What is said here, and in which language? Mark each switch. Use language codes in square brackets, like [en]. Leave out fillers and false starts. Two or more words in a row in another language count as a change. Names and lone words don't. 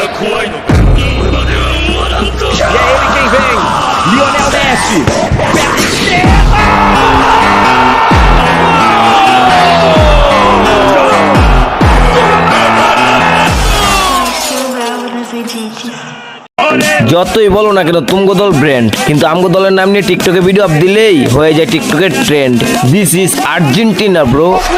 [pt] E é ele quem vem, Lionel Messi, perna esquerda! [bn] যতই বলো না কেন তুমগো দল ব্র্যান্ড, কিন্তু আমগো দলের নাম নিয়ে টিকটকে ভিডিও আপ দিলেই হয়ে যায় টিকটকের ট্রেন্ড। [en] This is Argentina bro.